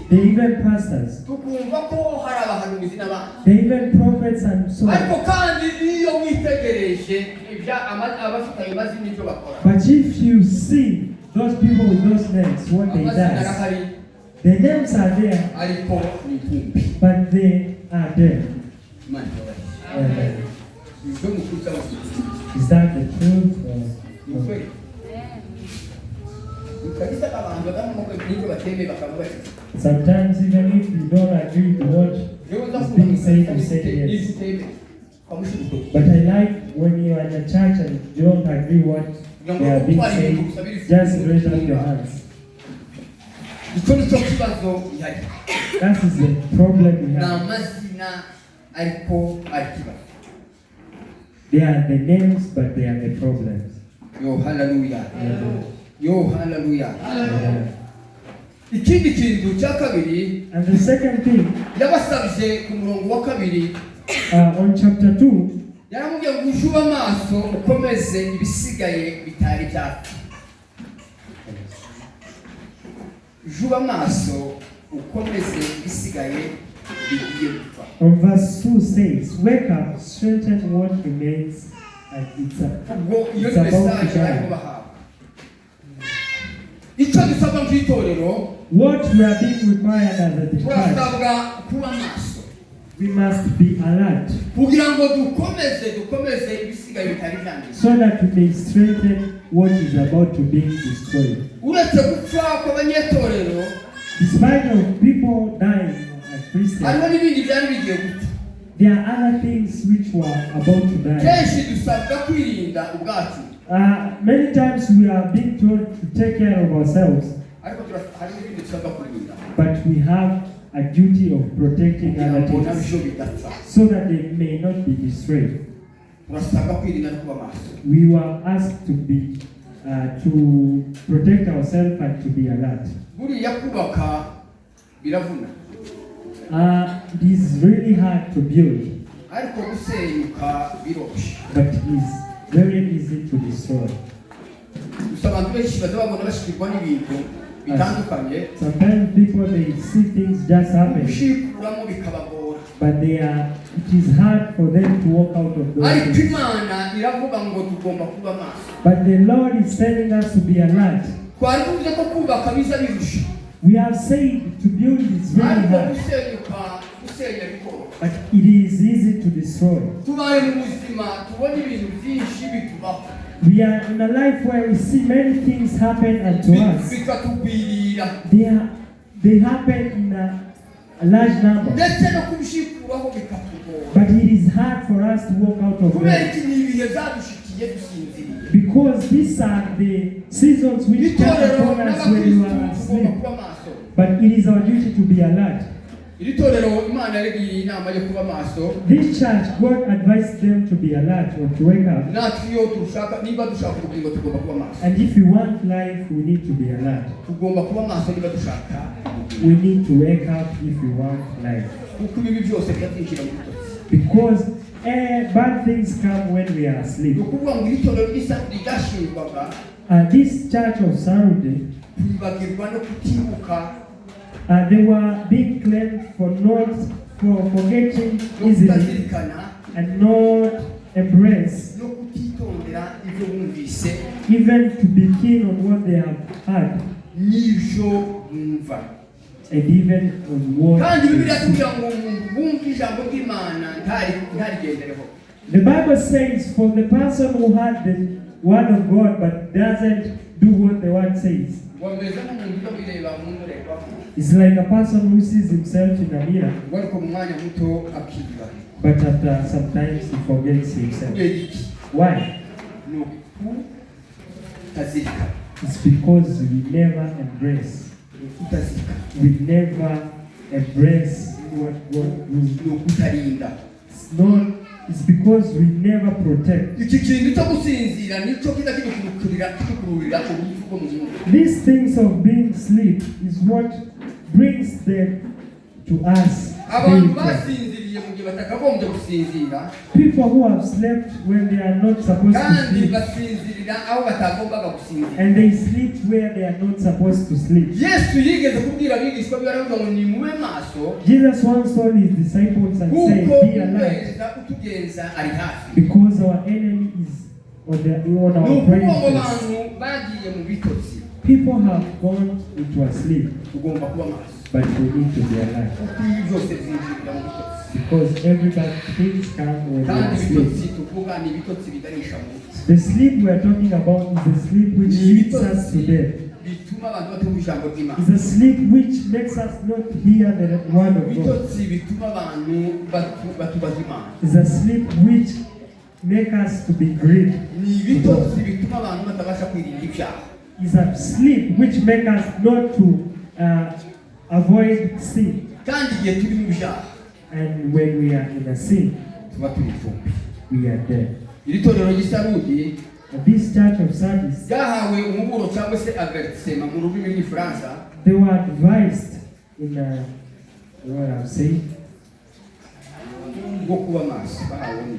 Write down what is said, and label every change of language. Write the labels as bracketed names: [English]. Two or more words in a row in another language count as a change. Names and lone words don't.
[English] they even pastors, [Kinyarwanda] tukumva ko hari abahanuzi n'abandi. [English] they even prophets and so [Kinyarwanda] Ariko [English] on. [Kinyarwanda] kandi iyo witegereje abafite ayo mazina ibyo bakora [English] But if you see those people with those names, what they [Kinyarwanda] amazina [English] do, [Kinyarwanda] arahari [English] the names are there, [Kinyarwanda] ariko ni intumbi. [English] but they are dead. [Kinyarwanda] Imana ibabarire. [English] Amen. [Kinyarwanda] Ibyo mukuru cy'abakirisitu [English] Is that the truth? [Kinyarwanda] ni ukuri. Kabisa abantu bagamo ko n'ibyo batemeye bakavuga bati [English] Sometimes even if you don't agree with what [Kinyarwanda] yewe [English] is [Kinyarwanda] ndakunda [English] being said, you [Kinyarwanda] n'ibyo [English] say yes. [Kinyarwanda] utemeye kwamushira urutoki. [English] But I like when you are in a church and you don't agree what they are being said, just raise up your hands. [Kinyarwanda] Icyo ni cyo kibazo gihari. [English] That is the problem we [Kinyarwanda] Ni [English] have. [Kinyarwanda] amazina ariko ari ikibazo. [English] They are the names, but they are the problems. [Kinyarwanda] Yo haleluya. Yo haleluya. [English] Yeah. [Kinyarwanda] Ikindi kintu cya kabiri [English] And the second thing, [Kinyarwanda] yabasabye ku murongo wa kabiri [English] on chapter 2, [Kinyarwanda] yaramubwiye ngo ujube amaso ukomeze ibisigaye bitari byapfa. Ujube amaso ukomeze ibisigaye bigiye gupfa. [English] on verse 2 says, wake up, strengthen what remains, and [Kinyarwanda] Ubwo iyo [English] it's about [Kinyarwanda] mesaje [English] to [Kinyarwanda] barimo [English] die. [Kinyarwanda] bahabwa. icyo dusabwa nk'itorero [English] What we are being required as a church, [Kinyarwanda] turasabwa kuba maso [English] we must be alert [Kinyarwanda] kugira ngo dukomeze ibisigaye bitari byanditse, [English] so that we may strengthen what is about to be destroyed. [Kinyarwanda] uretse gupfa kw'abanyetorero [English] Despite of people dying as Christians, [Kinyarwanda] hariho n'ibindi byari bigiye gupfa. [English] there are other things which were about to die. [Kinyarwanda] Kenshi dusabwa kwirinda ubwacu, [English] Many times we are being told to take care of ourselves, [Kinyarwanda] ariko hari n'ibindi dusabwa kwirinda [English] but we have a duty of protecting [Kinyarwanda] kugira [English] other [Kinyarwanda] ngo [English] things [Kinyarwanda] nabyo bidapfa. [English] so that they may not be destroyed. [Kinyarwanda] Turasabwa kwirinda no kuba maso. [English] We were asked to be to protect ourselves and to be alert. [Kinyarwanda] Buriya kubaka biravuna, [English] It is really hard to build, [Kinyarwanda] ariko gusenyuka biroroshye. [English] but it is very easy to destroy. [Kinyarwanda] Gusa abantu benshi baza babona bashikirwa n'ibintu bitandukanye, [English] Sometimes people they see things just happen, [Kinyarwanda] gushikuramo bikabagora, [English] but it is hard for them to walk out of those [Kinyarwanda] ariko [English] things. [Kinyarwanda] Imana iravuga ngo tugomba kuba maso. [English] But the Lord is telling us to be alert. [Kinyarwanda] Twari tuvuze ko kubaka biza birusha, [English] We have said to build is very [Kinyarwanda] ariko [English] hard, [Kinyarwanda] gusenya bikoro. [English] but it is easy to destroy. [Kinyarwanda] Tubaye mu buzima tubona ibintu byinshi bitubaho, [English] We are in a life where we see many things happen unto us. [Kinyarwanda] bikatugwirira, [English] They happen in a large number, [Kinyarwanda] ndetse no kubishikuraho bikatugora. [English] but it is hard for us to walk out of [Kinyarwanda] Kubera [English] them. [Kinyarwanda] iki ni ibihe byadushikiye dusinziriye. [English] Because these are the seasons which come [Kinyarwanda] Itorero [English] upon us when you are [Kinyarwanda] n'abakristu tugomba [English] asleep. [Kinyarwanda] kuba maso. [English] But it is our duty to be alert. [Kinyarwanda] Iri torero Imana yaregiriye inama yo kuba maso, [English] This church, God advised them to be alert or to wake up. [Kinyarwanda] natwe iyo dushaka, niba dushaka ubugingo tugomba kuba maso. [English] And if we want life, we need to be alert. [Kinyarwanda] Tugomba kuba maso niba dushaka ubugingo. [English] We need to wake up if we want life. [Kinyarwanda] Kuko ibibi byose byatinjira mu bitotsi. [English] Because bad things come when we are [Kinyarwanda] Ni [English] asleep. [Kinyarwanda] ukuvuga ngo iri torero ry'isaburi ryashingwaga [English] This church of Saudi, [Kinyarwanda] kwibagirwa no kutibuka [English] they were being claimed for forgetting [Kinyarwanda] no [English] easily [Kinyarwanda] kutazirikana [English] and not embrace, [Kinyarwanda] no kutitondera ibyo bumvise [English] even to be keen on what they have heard, [Kinyarwanda] n'ibyo bumva. [English] and even on what [Kinyarwanda] Kandi [English] they [Kinyarwanda] Bibiliya [English] see. [Kinyarwanda] tugira ngo umuntu wumva ijambo ry'Imana ntarigendereho. [English] The Bible says, for the person who heard the word of God but doesn't do what the word says, [Kinyarwanda] Wameze nk'umuntu utabireba mu ndorerwamo, [English] it's like a person who sees himself in a mirror, [Kinyarwanda] ngo ariko mu mwanya muto akiba. [English] but after sometimes he forgets himself. [Kinyarwanda] Kubera iki? [English] Why? [Kinyarwanda] Ni ukutazirikana. [English] It's because we never embrace. [Kinyarwanda] Ni ukutazirikana. [English] We never embrace what God [Kinyarwanda] Ni [English] will. [Kinyarwanda] ukutarinda. [English] It's because we never protect. [Kinyarwanda] Iki kintu cyo gusinzira nicyo kiza kidukururira urupfu rwo mu gihugu. [English] These things of being asleep is what brings them to us. [Kinyarwanda] Abantu [English] spiritually. [Kinyarwanda] basinziriye mu gihe batakagombye gusinzira, [English] People who have slept when they are not supposed to [Kinyarwanda] kandi [English] sleep, [Kinyarwanda] basinzirira aho batagombaga gusinzira. [English] and they sleep where they are not supposed to sleep. [Kinyarwanda] Yesu yigeze kubwira abigishwa be baravuga ngo nimube maso, [English] Jesus once told his disciples and [Kinyarwanda] kuko [English] said, "Be alert, [Kinyarwanda] utugenza ari hafi. [English] because our enemy is on [Kinyarwanda] Ni [English] our [Kinyarwanda] ukuvuga ngo [English] praying [Kinyarwanda] abantu [English] face." [Kinyarwanda] bagiye mu bitotsi, [English] People have gone into a sleep, [Kinyarwanda] tugomba kuba maso. [English] but we need to be alert. [Kinyarwanda] Kuko ibi byose byinjirira mu bitotsi. [English] Because every bad things come when we [Kinyarwanda] Kandi [English] are asleep. [Kinyarwanda] ibitotsi tuvuga ni ibitotsi biganisha mu rupfu. [English] The sleep we are talking about is the sleep which [Kinyarwanda] Ni [English] leads us [Kinyarwanda] ibitotsi [English] to death. [Kinyarwanda] bituma abantu batumva ijambo ry'Imana. [English] It's a sleep which makes us not hear the word of God. [Kinyarwanda] Ibitotsi bituma abantu batubaza Imana. [English] It's a sleep which makes us to be grieved. [Kinyarwanda] Ni ibitotsi bituma abantu batabasha kwirinda ibyaha. [English] It's a sleep which makes us not to avoid sin. [Kinyarwanda] Kandi igihe turi mu byaha [English] And when we are in a sin, [Kinyarwanda] tuba turi ipfumbi. [English] we are dead. [Kinyarwanda] Iri torero ry'Isarudi [English] This church of Sardis, [Kinyarwanda] ryahawe umuburo cyangwa se avertisement mu rurimi rw'igifaransa [English] they were advised in what I'm saying. [Kinyarwanda] bwo kuba maso. Bahawe ni